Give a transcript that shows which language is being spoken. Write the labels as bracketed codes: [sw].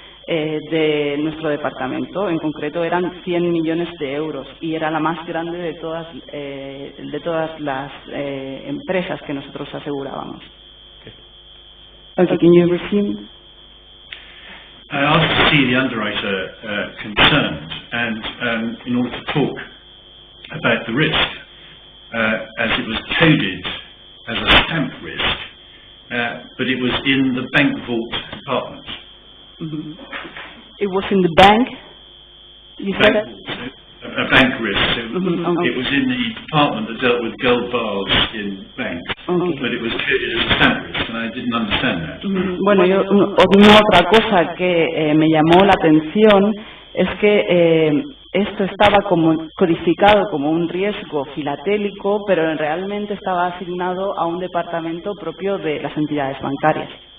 [es] de nuestro departamento. En concreto eran 100 millones de euros y era la más grande de todas las empresas que nosotros asegurábamos. [en] Okay, can you resume? I asked to see the underwriter concerned, and in order to talk about the risk, as it was coded as a stamp risk, but it was in the bank vault department. Mm-hmm. It was in the bank? You said that? A bank risk. So okay. It was in the department that dealt with gold bars in banks, but it was coded as a stamp risk, and I didn't understand that. [es] Bueno, una otra cosa que me llamó la atención es que esto estaba codificado como un riesgo filatélico, pero realmente estaba asignado a un departamento propio de las entidades bancarias.